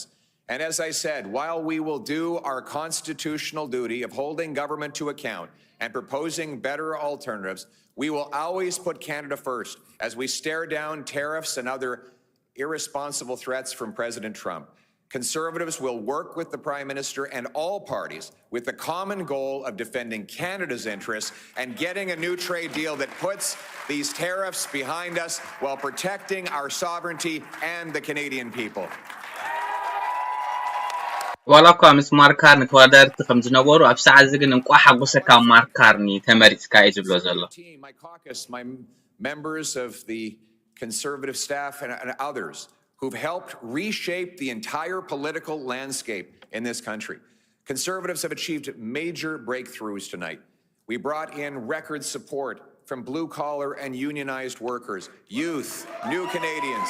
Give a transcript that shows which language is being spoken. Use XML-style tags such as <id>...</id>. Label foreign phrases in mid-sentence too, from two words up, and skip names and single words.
<en>And as I said, while we will do our constitutional duty of holding government to account and proposing better alternatives, we will always put Canada first as we stare down tariffs and other irresponsible threats from President Trump. Conservatives will work with the Prime Minister and all parties with the common goal of defending Canada's interests and getting a new trade deal that puts these tariffs behind us while protecting our sovereignty and the Canadian people.</en> <ti>ዋላ እኳ ምስ ማርክ ካርኒ ተወዳደርቲ ከም ዝነበሩ ኣብ ሰዓት እዚ ግን እንቋ ሓጎሰካ ማርክ ካርኒ ተመሪጽካ እዩ ዝብሎ ዘሎ</ti> <en>My caucus, my members of the Conservative staff and others who've helped reshape the entire political landscape in this country. Conservatives have achieved major breakthroughs tonight. We brought in record support from blue-collar and unionized workers, youth, new Canadians.</en>